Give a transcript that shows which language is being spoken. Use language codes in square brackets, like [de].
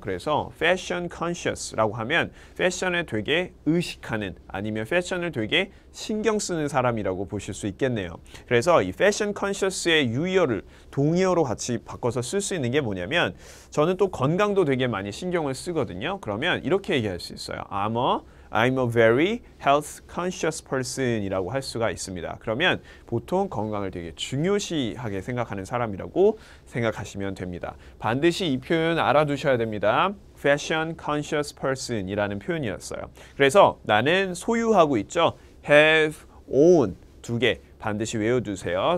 [ko] 그래서 fashion conscious라고 하면 패션에 되게 의식하는 아니면 패션을 되게 신경 쓰는 사람이라고 보실 수 있겠네요. 그래서 이 fashion conscious의 유의어를 동의어로 같이 바꿔서 쓸 수 있는 게 뭐냐면 저는 또 건강도 되게 많이 신경을 쓰거든요. 그러면 이렇게 얘기할 수 있어요. [en] I'm a very health conscious person [ko] 이라고 할 수가 있습니다. 그러면 보통 건강을 되게 중요시하게 생각하는 사람이라고 생각하시면 됩니다. 반드시 이 표현 알아두셔야 됩니다. [en] fashion conscious person [ko] 이라는 표현이었어요. 그래서 나는 소유하고 있죠. have, own 두 개 반드시 외워두세요.